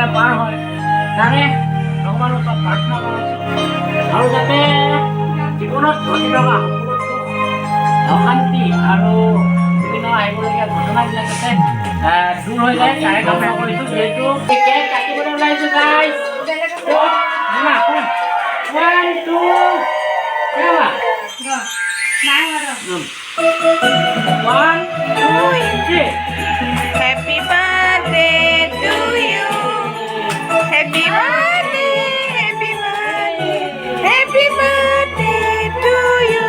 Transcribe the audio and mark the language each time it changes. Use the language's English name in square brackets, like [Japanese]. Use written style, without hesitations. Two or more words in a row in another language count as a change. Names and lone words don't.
[Assamese] পাৰ হয় তাৰে ভগৱানৰ ওচৰত প্ৰাৰ্থনা কৰিছোঁ আৰু যাতে জীৱনত ঘটি থকা অশান্তি আৰু বিভিন্ন আহিবলগীয়া ঘটনাবিলাক যাতে দূৰ হৈ যায় তাৰে কামনা কৰিছোঁ যিহেতু কেক কাটিবলৈ ওলাইছোঁ গাইছ 2 [Hindi] क्या हुआ [Assamese] 1 2 3 [English] Happy birthday to you. Happy birthday, happy birthday, happy birthday to you.